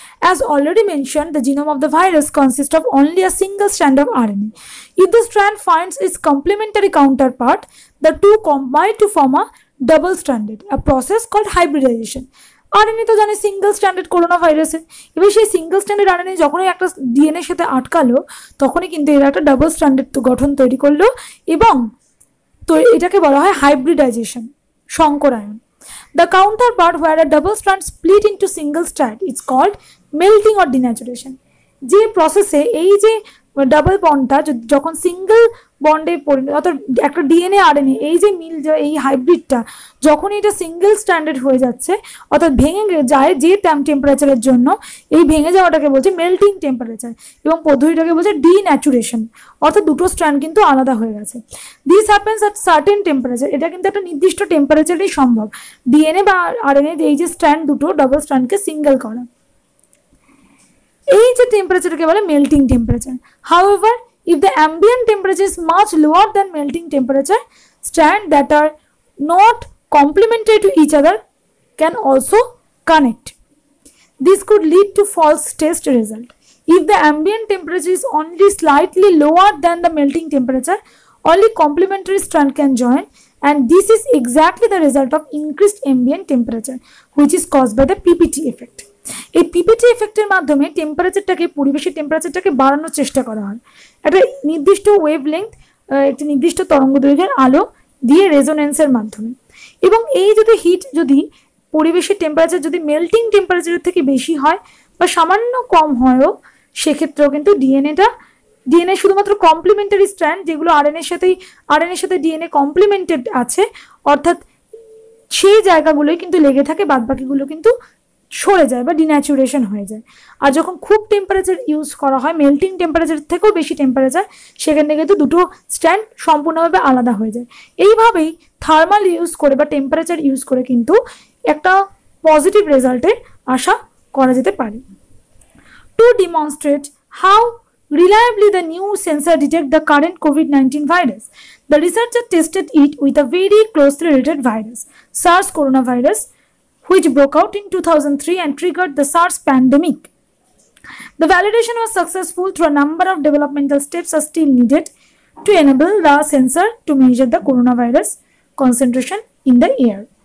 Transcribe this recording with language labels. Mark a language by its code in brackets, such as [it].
[en] As already mentioned, the genome of the virus consists of only a single strand of RNA. If the strand finds its complementary counterpart, the two combine to form a double-stranded, a process called hybridization. [bn] RNA তো জানি single standard corona ভাইরাসে, এবার সেই single standard RNA যখনই একটা ডিএনএর সাথে আটকালো, তখনই কিন্তু এরা একটা ডাবল স্ট্যান্ডার্ড গঠন তৈরি করলো, এবং তো এটাকে বলা হয় hybridization, সংকরায়ন। [en] The counterpart where a double strand split into single strand is called melting or denaturation. [bn] যে প্রসেসে এই যে ডাবল বন্ডটা যখন সিঙ্গেল বন্ডে অর্থাৎ একটা ডিএনএ আরএনএ, এই যে এই হাইব্রিডটা যখন এটা সিঙ্গেল স্ট্যান্ডার্ড হয়ে যাচ্ছে, অর্থাৎ ভেঙে যায় যে টেম্পারেচারের জন্য, এই ভেঙে যাওয়াটাকে বলছে মেল্টিং টেম্পারেচার, এবং পদ্ধতিটাকে বলছে ডিন্যাচুরেশন, অর্থাৎ দুটো স্ট্র্যান্ড কিন্তু আলাদা হয়ে গেছে। [en] This happens at certain temperature. [bn] এটা কিন্তু একটা নির্দিষ্ট টেম্পারেচারেই সম্ভব, ডিএনএ বা আরএনএ এই যে স্ট্র্যান্ড দুটো ডাবল স্ট্র্যান্ডকে সিঙ্গেল করা। এই যে টেম্পারেচারকে বলে melting temperature. [en] However, if the ambient temperature is much lower than melting temperature, strands that are not complementary to each other can also connect. This could lead to false test result. If the ambient temperature is only slightly lower than the melting temperature, only complementary strand can join, and this is exactly the result of increased ambient temperature, which is caused by the PPT effect. [bn] এই PPT এফেক্টের মাধ্যমে টেম্পারেচারটাকে, পরিবেশের টেম্পারেচারটাকে বাড়ানোর চেষ্টা করা হয় একটা নির্দিষ্ট wave length, একটি নির্দিষ্ট তরঙ্গ দৈর্ঘ্যের আলো দিয়ে রেজোনেন্সের মাধ্যমে। এবং এই যদি হিট, যদি পরিবেশের টেম্পারেচার যদি মেল্টিং টেম্পারেচারের থেকে বেশি হয় বা সামান্য কম হয়ও, সেক্ষেত্রেও কিন্তু ডিএনএ শুধুমাত্র কমপ্লিমেন্টারি স্ট্র্যান্ড, যেগুলো আরএনএর সাথে ডিএনএ কমপ্লিমেন্টেড আছে, অর্থাৎ সেই জায়গাগুলোই কিন্তু লেগে থাকে, বাদবাকিগুলো কিন্তু সরে যায় বা ডিন্যাচুরেশন হয়ে যায়। আর যখন খুব টেম্পারেচার ইউজ করা হয়, মেল্টিং টেম্পারেচার থেকেও বেশি টেম্পারেচার, সেখানে কিন্তু দুটো স্ট্যান্ড সম্পূর্ণভাবে আলাদা হয়ে যায়। এইভাবেই থার্মাল ইউজ করে বা টেম্পারেচার ইউজ করে কিন্তু একটা পজিটিভ রেজাল্টের আশা করা যেতে পারে। [en] To demonstrate how reliably the new sensor detect the current COVID-19 virus. The researcher tested it with a very closely related virus, SARS coronavirus, which broke out in 2003 and triggered the SARS pandemic. The validation was successful through a number of developmental steps are still needed to enable the sensor to measure the coronavirus concentration in the air.